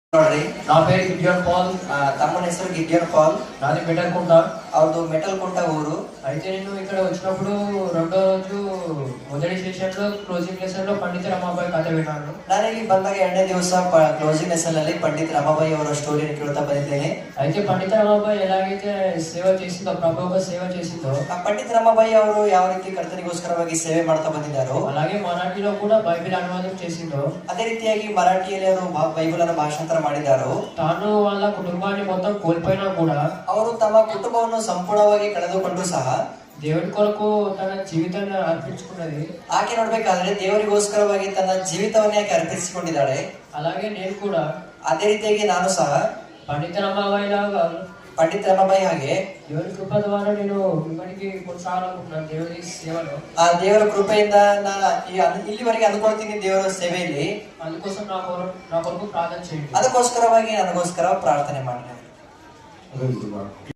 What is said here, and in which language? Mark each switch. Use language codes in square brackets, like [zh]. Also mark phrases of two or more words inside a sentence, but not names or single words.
[kn] ನೋಡ್ರಿ, [te] నా పేరు గిడ్యోన్ పాల్. [kn] తమ్ముని ಹೆಸರು గిడ్యోన్ పాల్. [te] నాది మెటల్కుంట. [kn] ಅವ್ರದ್ದು ಮೆಟಲ್ಕುಂಟ ಊರು. [te] అయితే నేను ఇక్కడ వచ్చినప్పుడు రెండో రోజు మొదటి సెషన్ లో క్లోజింగ్ లెసన్ లో పండిత రమాబాయి కథ విన్నాను. [kn] ನಾನು ಇಲ್ಲಿ ಬಂದಾಗ 2ನೇ ದಿವಸ ಕ್ಲೋಸಿಂಗ್ ಲೆಸನ್ ಅಲ್ಲಿ ಪಂಡಿತ್ ರಮಾಬಾಯಿ ಅವರ ಸ್ಟೋರಿಯನ್ನು ಕೇಳ್ತಾ ಬಂದಿದ್ದೇನೆ. [te] అయితే పండిత రమాబాయి ఎలాగైతే సేవ చేసిందో, ప్రభువుగా సేవ చేసిందో, [kn] ಆ ಪಂಡಿತ್ ರಮಾಬಾಯಿ ಅವರು ಯಾವ ರೀತಿ ಕರ್ತನಿಗೋಸ್ಕರವಾಗಿ ಸೇವೆ ಮಾಡ್ತಾ ಬಂದಿದ್ದಾರೋ, [te] అలాగే మరాఠీలో కూడా బైబిల్ అనువాదం చేసిందో, [kn] ಅದೇ ರೀತಿಯಾಗಿ ಮರಾಠಿಯಲ್ಲಿ ಅವರು ಬೈಬಲ್ ಅನ್ನು ಭಾಷಾಂತರ ಮಾಡಿದ್ದಾರೋ, [te] తాను వాళ్ళ కుటుంబాన్ని మొత్తం కోల్పోయినా కూడా [kn] ಅವರು ತಮ್ಮ ಕುಟುಂಬವನ್ನು ಸಂಪೂರ್ಣವಾಗಿ ಕಳೆದುಕೊಂಡು ಸಹ [te] దేవుడి కొరకు తన జీవితాన్ని అర్పించుకున్నది. [kn] ಆಕೆ ನೋಡ್ಬೇಕಾದ್ರೆ ದೇವರಿಗೋಸ್ಕರವಾಗಿ ತನ್ನ ಜೀವಿತವನ್ನೇ ಆಕೆ ಅರ್ಪಿಸಿಕೊಂಡಿದ್ದಾಳೆ. [te] అలాగే నేను కూడా [kn] ಅದೇ ರೀತಿಯಾಗಿ ನಾನು ಸಹ [te] పండిత రమాబాయి లాగా [kn] ಪಂಡಿತ್ ರಮಾಬಾಯಿ ಹಾಗೆ [te] దేవుడి కృప ద్వారా నేను ఇప్పటికీ కొనసాగాలనుకుంటున్నాను దేవుడి సేవలో. [kn] ಆ ದೇವರ ಕೃಪೆಯಿಂದ ನಾನು ಇಲ್ಲಿವರೆಗೆ ಅನ್ಕೊಳ್ತೀನಿ ದೇವರ ಸೇವೆಯಲ್ಲಿ. [te] అందుకోసం నా కొరకు ప్రార్థన చేయండి. [kn] ಅದಕ್ಕೋಸ್ಕರವಾಗಿ ನನಗೋಸ್ಕರ ಪ್ರಾರ್ಥನೆ ಮಾಡಿ.